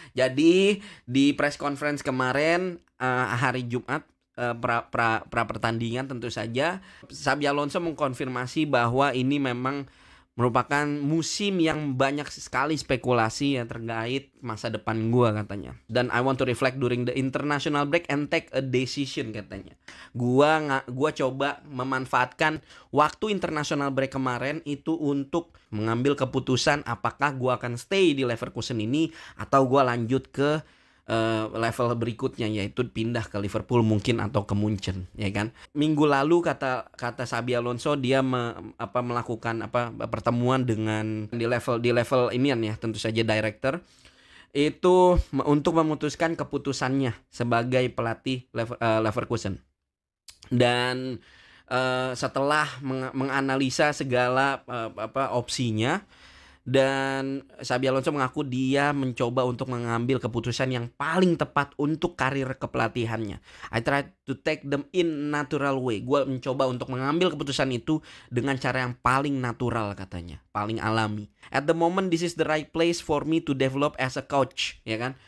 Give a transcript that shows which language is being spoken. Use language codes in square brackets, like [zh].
[id] Jadi di press conference kemarin hari Jumat pra pertandingan tentu saja Xabi Alonso mengkonfirmasi bahwa ini memang merupakan musim yang banyak sekali spekulasi ya terkait masa depan gua katanya. [en] Dan I want to reflect during the international break and take a decision katanya. [id] Gua coba memanfaatkan waktu international break kemarin itu untuk mengambil keputusan apakah gua akan stay di Leverkusen ini atau gua lanjut ke level berikutnya, yaitu pindah ke Liverpool mungkin atau ke Munchen ya kan. Minggu lalu kata Xabi Alonso dia melakukan pertemuan dengan di level inian ya, tentu saja director itu untuk memutuskan keputusannya sebagai pelatih Leverkusen. Dan setelah menganalisa segala opsinya, dan Xabi Alonso mengaku dia mencoba untuk mengambil keputusan yang paling tepat untuk karir kepelatihannya. [en] I try to take them in natural way. [id] Gue mencoba untuk mengambil keputusan itu dengan cara yang paling natural katanya, paling alami. [en] At the moment this is the right place for me to develop as a coach, [id] ya kan?